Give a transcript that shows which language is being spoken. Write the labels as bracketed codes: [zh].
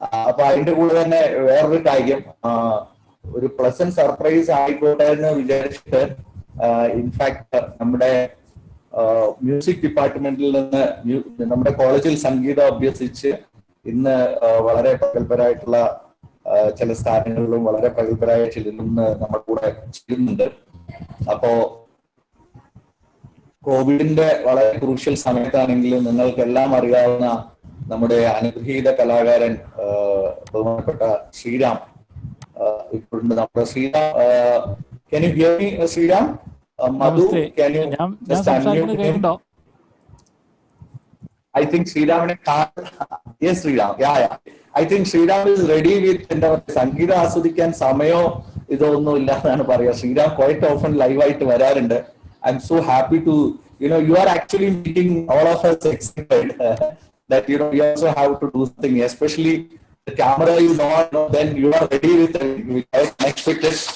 [ml] അപ്പൊ അതിന്റെ കൂടെ തന്നെ വേറൊരു കാര്യം, ഒരു പ്ലസന്റ് സർപ്രൈസ് ആയിക്കോട്ടെ എന്ന് വിചാരിച്ചിട്ട് ഇൻഫാക്ട് നമ്മുടെ മ്യൂസിക് ഡിപ്പാർട്ട്മെന്റിൽ നിന്ന് നമ്മുടെ കോളേജിൽ സംഗീതം അഭ്യസിച്ച് ഇന്ന് വളരെ പ്രഗത്ഭരായിട്ടുള്ള ചില സ്ഥാനങ്ങളിലും വളരെ പ്രഗത്ഭരായ ചിലരും നമ്മുടെ കൂടെ ചെയ്യുന്നുണ്ട്. അപ്പോ കോവിഡിന്റെ വളരെ ക്രൂഷ്യൽ സമയത്താണെങ്കിലും നിങ്ങൾക്കെല്ലാം അറിയാവുന്ന നമ്മുടെ അനുഗ്രഹീത കലാകാരൻ ബഹുമാനപ്പെട്ട ശ്രീരാം ഇപ്പോഴുണ്ട്. [en] നമ്മുടെ Sreeram, can you hear me, Sreeram? Madhu, can you just unmute him? I think ശ്രീരാമിനെ yes Sreeram, yeah. I think Sreeram is ready with [ml] എന്താ പറയുക, സംഗീതം ആസ്വദിക്കാൻ സമയോ ഇതൊന്നും ഇല്ല എന്നാണ് പറയുക. ശ്രീരാം [en] quite often live [ml] ആയിട്ട് വരാറുണ്ട്. [en] I'm so happy to, you are actually making all of us excited that, you also have to do something, especially the camera is on, then you are ready with unexpected.